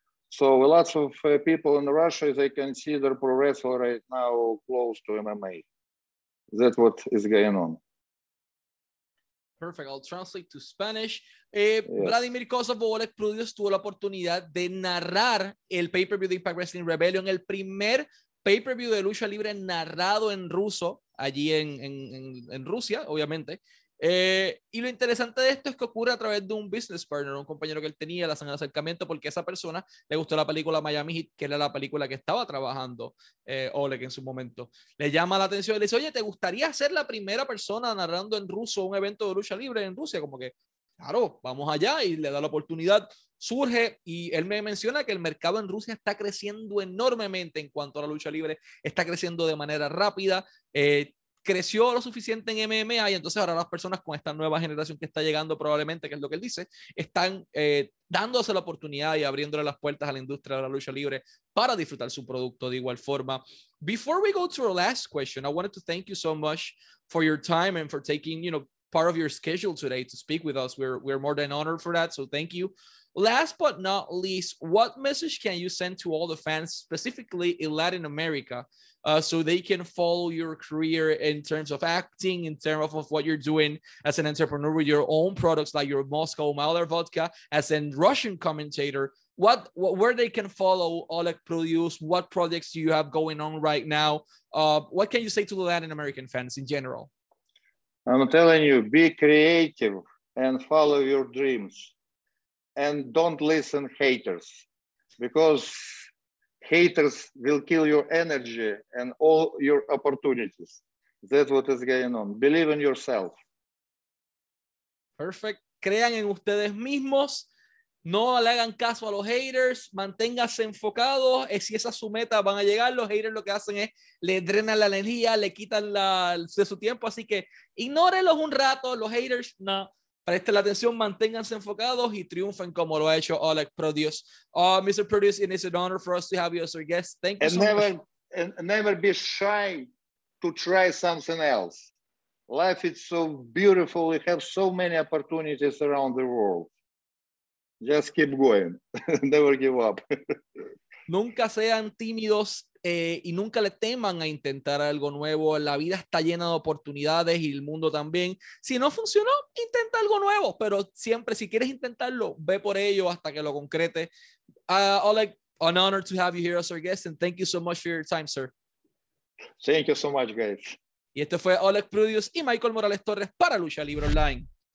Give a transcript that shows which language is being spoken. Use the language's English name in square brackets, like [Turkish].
[English] So lots of people in Russia, they consider pro wrestling right now close to MMA. That's what is going on. Perfect. I'll translate to Spanish. Yes. [Spanish] Vladimir Kozlov tuvo la oportunidad de narrar el pay-per-view de Impact Wrestling Rebellion, el primer pay-per-view de lucha libre narrado en ruso, allí en Rusia, obviamente. Y lo interesante de esto es que ocurre a través de un [English] business partner, [Spanish] un compañero que él tenía, le hacen el acercamiento porque a esa persona le gustó la película Miami Heat, que era la película que estaba trabajando Oleg en su momento. Le llama la atención y le dice, oye, ¿te gustaría ser la primera persona narrando en ruso un evento de lucha libre en Rusia? Como que, claro, vamos allá, y le da la oportunidad. Surge, y él me menciona que el mercado en Rusia está creciendo enormemente en cuanto a la lucha libre, está creciendo de manera rápida, creció lo suficiente en MMA, y entonces ahora las personas con esta nueva generación que está llegando probablemente, que es lo que él dice, están dándose la oportunidad y abriéndole las puertas a la industria de la lucha libre para disfrutar su producto de igual forma. [English] Before we go to our last question, I wanted to thank you so much for your time and for taking, part of your schedule today to speak with us. We're more than honored for that, so thank you. Last but not least, what message can you send to all the fans, specifically in Latin America, so they can follow your career in terms of acting, in terms of what you're doing as an entrepreneur with your own products like your Moscow Mauler vodka, as a Russian commentator, where they can follow Oleg Produce, what projects do you have going on right now? What can you say to the Latin American fans in general? I'm telling you, be creative and follow your dreams. And don't listen haters, because haters will kill your energy and all your opportunities. That's what is going on. Believe in yourself. Perfect. [Spanish] Crean en ustedes mismos. No le hagan caso a los haters. Manténganse enfocados. Si esa es su meta, van a llegar. Los haters lo que hacen es le drenan la energía, le quitan de su tiempo. Así que ignórenlos un rato. Los haters, no. Presten la atención, manténganse enfocados y triunfen como lo ha hecho Oleg Produce. [English] Mr. Produce, it is an honor for us to have you as our guest. Thank you so much. And never be shy to try something else. Life is so beautiful. We have so many opportunities around the world. Just keep going. Never give up. [Spanish] Nunca sean tímidos y nunca le teman a intentar algo nuevo. La vida está llena de oportunidades y el mundo también. Si no funcionó, intenta algo nuevo, pero siempre, si quieres intentarlo, ve por ello hasta que lo concrete. Oleg, [English] An honor to have you here as our guest, and thank you so much for your time, sir. Thank you so much, guys. [Spanish] Y este fue Oleg Prudius y Michael Morales Torres para Lucha Libre Online.